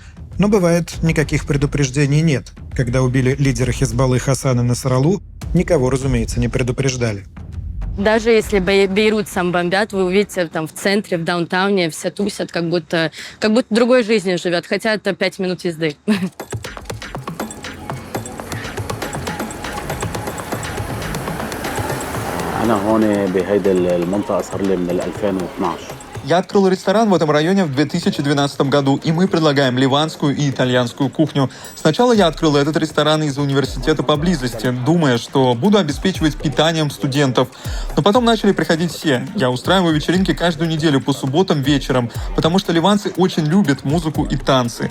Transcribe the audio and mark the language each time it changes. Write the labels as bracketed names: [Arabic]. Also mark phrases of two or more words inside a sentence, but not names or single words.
[Russian] Но бывает, никаких предупреждений нет. Когда убили лидера Хезболлы Хасана Насраллу, никого, разумеется, не предупреждали. Даже если Бейрут сам бомбят, вы увидите там в центре, в даунтауне, все тусят, как будто другой жизнью живет, хотя это 5 минут езды. [Arabic] أنا هون بهيدي المنطقة صار لي من 2012. [Russian] Я открыл ресторан в этом районе в 2012 году, и мы предлагаем ливанскую и итальянскую кухню. Сначала я открыл этот ресторан из университета поблизости, думая, что буду обеспечивать питанием студентов. Но потом начали приходить все. Я устраиваю вечеринки каждую неделю по субботам вечером, потому что ливанцы очень любят музыку и танцы.